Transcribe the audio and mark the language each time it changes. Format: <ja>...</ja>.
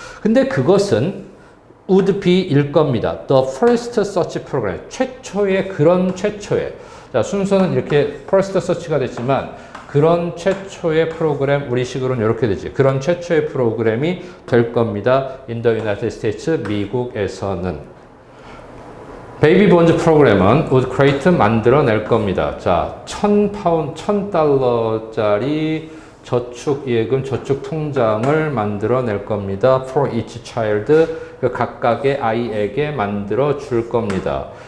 <ko>근데 그것은</ko> <en>would be</en> <ko>일 겁니다.</ko> <en>The first such program</en> <ko>최초의 자 순서는 이렇게</ko> <en>first such</en> <ko>가 됐지만 그런 최초의 프로그램 우리식으로는 이렇게 되지. 그런 최초의 프로그램이 될 겁니다.</ko> <en>In the United States</en> <ko>미국에서는. 베이비 본즈 프로그램은</ko> <en>would create</en> <ko>만들어낼 겁니다. 자, $1,000짜리 저축예금, 저축통장을 만들어낼 겁니다.</ko> <en>For each child,</en> <ko>그 각각의 아이에게 만들어 줄 겁니다.</ko>